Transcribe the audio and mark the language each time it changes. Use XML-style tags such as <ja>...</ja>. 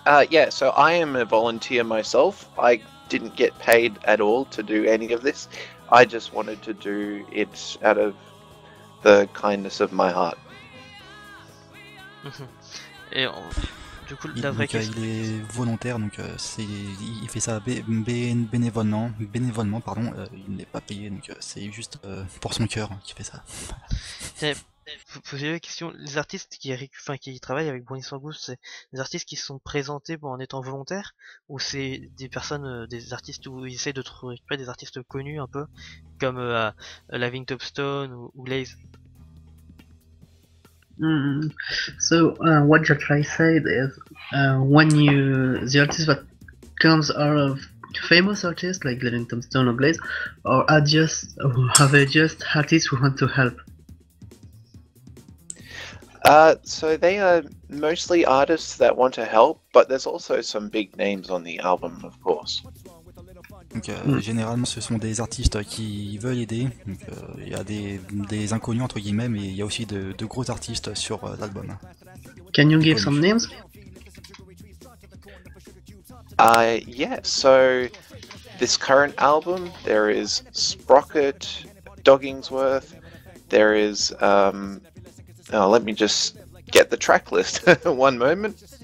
<en>Yeah, so I am a volunteer myself. I didn't get paid at all to do any of this. I just wanted to do it out of the kindness of my heart.</en> <fr>Et du coup, la Donc, vraie question. il est volontaire, donc il fait ça bénévolement, pardon. Il n'est pas payé, donc c'est juste pour son cœur qu'il fait ça. Faut poser la question, les artistes qui travaillent avec Bronies for Good, c'est des artistes qui se sont présentés en étant volontaires, ou c'est des personnes, des artistes où ils essayent de récupérer des artistes connus un peu, comme Laving Topstone ou Glaze.</fr> <en>So what you're trying to say is when the artist that comes out of famous artists like Livingstone Stone or Glaze, or are just artists who want to help? So they are mostly artists that want to help, but there's also some big names on the album, of course.</en> <fr>Donc généralement ce sont des artistes qui veulent aider, donc il y a des inconnus entre guillemets, mais il y a aussi de gros artistes sur l'album.</fr> <en>Can you give some names? Yeah, so this current album, there is Sprocket, Doggingsworth, there is, let me just get the track list, one moment.</en>